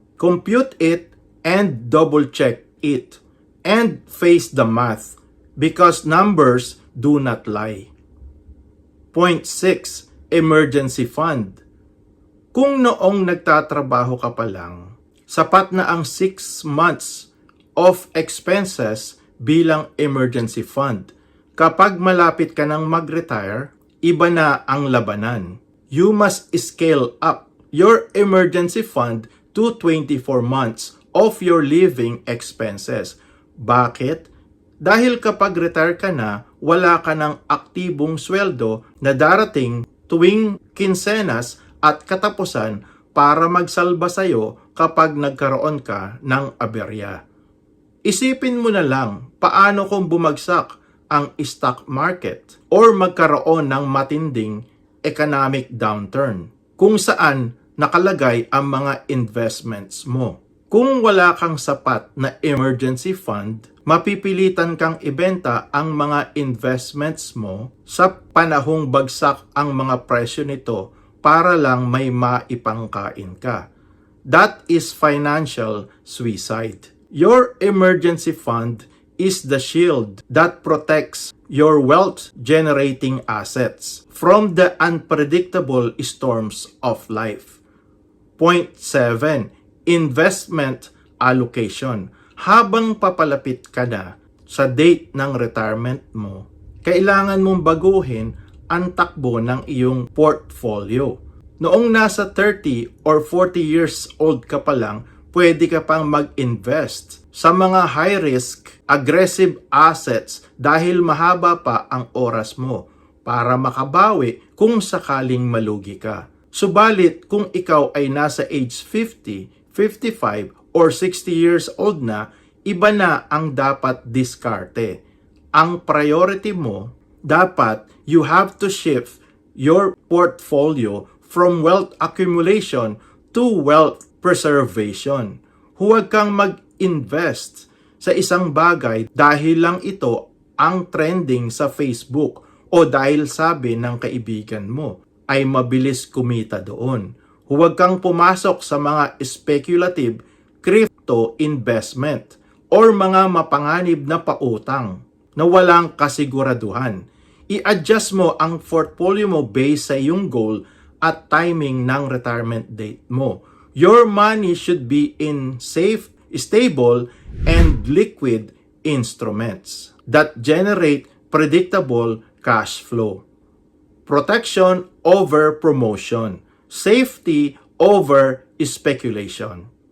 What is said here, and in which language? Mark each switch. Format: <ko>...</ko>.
<en>Compute it and double-check it and face the math because numbers do not lie. Point 6. Emergency fund.</en> <tl>Kung noong nagtatrabaho ka pa lang, sapat na ang 6 months</tl> <en>of expenses bilang emergency fund.</en> <tl>Kapag malapit ka nang mag-retire, iba na ang labanan.</tl> <en>You must scale up your emergency fund to 24 months of your living expenses.</en> <tl>Bakit? Dahil kapag retire ka na, wala ka ng aktibong sweldo na darating tuwing kinsenas at katapusan para magsalba sa'yo kapag nagkaroon ka ng aberya. Isipin mo na lang paano kung bumagsak ang stock market or magkaroon ng matinding economic downturn kung saan nakalagay ang mga investments mo. Kung wala kang sapat na emergency fund, mapipilitan kang ibenta ang mga investments mo sa panahong bagsak ang mga presyo nito para lang may maipangkain ka.</tl> <en>That is financial suicide. Your emergency fund is the shield that protects your wealth-generating assets from the unpredictable storms of life. Point 7. Investment allocation.</en> <tl>Habang papalapit ka na sa date ng retirement mo, kailangan mong baguhin ang takbo ng iyong portfolio. Noong nasa 30 or 40 years old ka pa lang, pwede ka pang mag-invest sa mga high-risk, aggressive assets dahil mahaba pa ang oras mo para makabawi kung sakaling malugi ka. Subalit kung ikaw ay nasa age 50, 55, or 60 years old na, iba na ang dapat diskarte. Ang priority mo, dapat</tl> <en>you have to shift your portfolio from wealth accumulation to wealth preservation.</en> <tl>Huwag kang mag-invest sa isang bagay dahil lang ito ang trending sa Facebook o dahil sabi ng kaibigan mo ay mabilis kumita doon. Huwag kang pumasok sa mga speculative crypto investment or mga mapanganib na pautang na walang kasiguraduhan. I-adjust mo ang portfolio mo based sa iyong goal at timing ng retirement date mo.</tl> <en>Your money should be in safe, stable, and liquid instruments that generate predictable cash flow. Protection over promotion. Safety over speculation.</en>